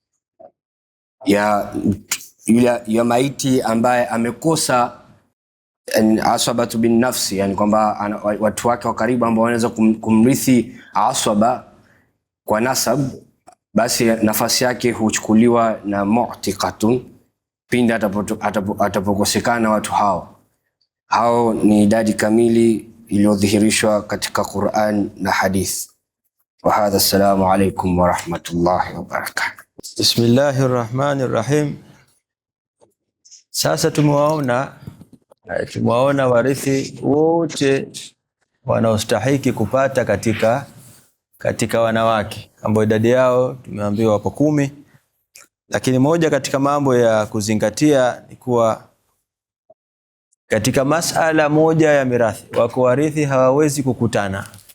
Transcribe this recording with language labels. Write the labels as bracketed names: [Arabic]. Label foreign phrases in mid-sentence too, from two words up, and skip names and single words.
[Swahili] ya maiti ambaye amekosa [Arabic] عصبة بالنفس, [Swahili] yani kwamba watu wake wa karibu ambao wanaweza kumrithi asaba kwa nasab, basi nafasi yake huchukuliwa na mu'tiqatun pindi atapokosekana watu hao. Ni idadi kamili iliyodhihirishwa katika Qur'an na hadith. [Arabic] وهذا، السلام عليكم ورحمة الله وبركاته. بسم الله الرحمن الرحيم. [Swahili] Sasa tumewaona warithi wote wanaostahiki kupata katika wanawake ambao idadi yao tumeambiwa hapo 10. Lakini moja katika mambo ya kuzingatia ni kuwa katika masala moja ya mirathi wako warithi hawawezi kukutana.